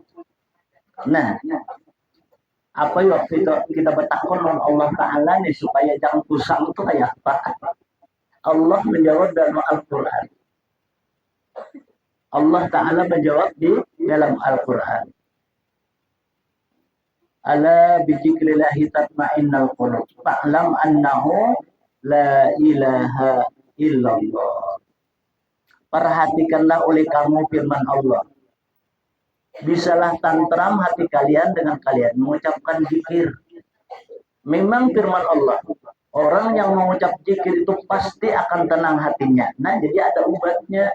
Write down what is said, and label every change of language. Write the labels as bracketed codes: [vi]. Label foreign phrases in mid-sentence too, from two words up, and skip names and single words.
[id] Nah apa waktu itu kita bertakun dengan Allah Ta'ala nih supaya jangan pusang itu kayak apa? Allah menjawab dalam Al-Quran. Allah Ta'ala menjawab di dalam Al-Quran. [ar] ألا بذكر الله تطمئن القلوب. فاعلم أنه لا إله إلا الله. [id] Perhatikanlah oleh kamu firman Allah. Bisalah tantram hati kalian dengan kalian mengucapkan zikir. Memang firman Allah, orang yang mengucap zikir itu pasti akan tenang hatinya. Nah, jadi ada obatnya.